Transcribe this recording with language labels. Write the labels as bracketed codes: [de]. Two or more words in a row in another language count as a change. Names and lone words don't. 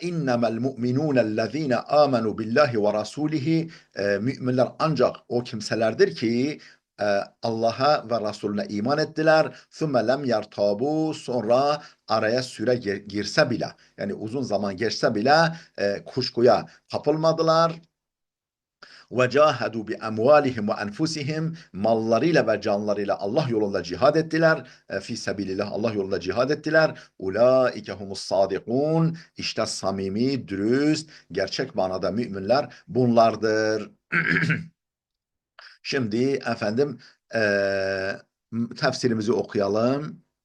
[ar] إنما المؤمنون الذين آمنوا بالله ورسوله. [tr] Müminler ancak o kimselerdir ki Allah'a ve Resulüne iman ettiler. [ar] ثم لم يرتابوا, [tr] sonra araya süre girse bile, yani uzun zaman geçse bile kuşkuya kapılmadılar. [ar] وَجَاهَدُوا بِأَمْوَالِهِمْ وَأَنْفُسِهِمْ. [tr] Mallarıyla ve canlarıyla Allah yolunda cihad ettiler. [ar] في سبيل الله, [tr] Allah yolunda cihad ettiler. [ar] أولئك هم الصادقون. [tr] İşte samimi, dürüst, gerçek manada müminler bunlardır. Şimdi efendim tefsirimizi okuyalım.